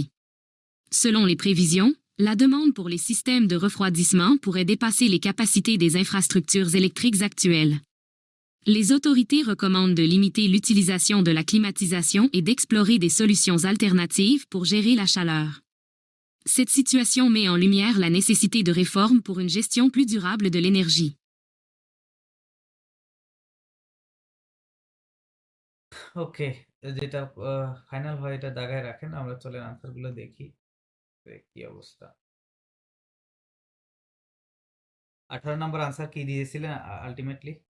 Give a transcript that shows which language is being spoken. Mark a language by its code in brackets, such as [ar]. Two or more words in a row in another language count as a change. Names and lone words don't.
[fr] Selon les prévisions, la demande pour les systèmes de refroidissement pourrait dépasser les capacités des infrastructures électriques actuelles. Les autorités recommandent de limiter l'utilisation de la climatisation et d'explorer des solutions alternatives pour gérer la chaleur. Cette situation met en lumière la nécessité de réformes pour une gestion plus durable de l'énergie. [bn] ওকে, যেটা ফাইনাল হয় এটা দাগায় রাখেন, আমরা চলেন আনসার গুলো দেখি কি অবস্থা। 18 নম্বর আনসার কি দিয়েছিলেন আলটিমেটলি?